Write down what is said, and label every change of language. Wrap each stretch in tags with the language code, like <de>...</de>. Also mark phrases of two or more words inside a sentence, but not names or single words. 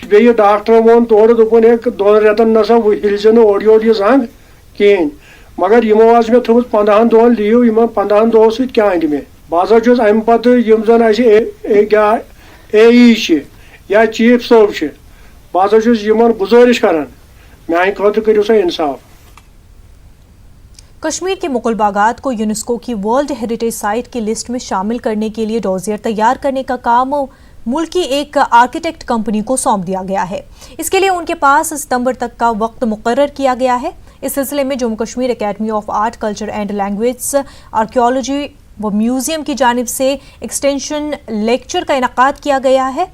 <ks>بیٚیہِ ڈاکٹر ووٚن تورٕ دوٚپُن ہے 2 رٮ۪تن نسا ہِلۍ زِ نہٕ اورٕ یورٕ یہِ زنٛگ کِہیٖنۍ مگر یِمو حظ مےٚ تھٲومٕژ 15 دۄہن لیٖو. یِمن 15 دۄہو سۭتۍ کیٛاہ اَندِ مےٚ بہٕ ہسا چھُس امہِ پتہٕ یِم زن اَسہِ AE چھِ یا چیف صٲب چھِ بہٕ ہسا چھُس یِمن گُزٲرِش کران میانہِ خٲطرٕ کٔرِو سا انصاف.</ks> <ur>کشمیر کے مغل باغات کو یونیسکو کی</ur> <en>World Heritage Site</en> <ur>کی لسٹ میں شامل کرنے کے لیے ڈوزیر تیار کرنے کا کام ملکی ایک آرکیٹیکٹ کمپنی کو سونپ دیا گیا ہے. اس کے لیے ان کے پاس ستمبر تک کا وقت مقرر کیا گیا ہے. اس سلسلے میں جموں کشمیر اکیڈمی آف آرٹ کلچر اینڈ لینگویج آرکیولوجی و میوزیم کی جانب سے</ur> <en>extension lecture</en> <ur>کا انعقاد کیا گیا ہے.</ur>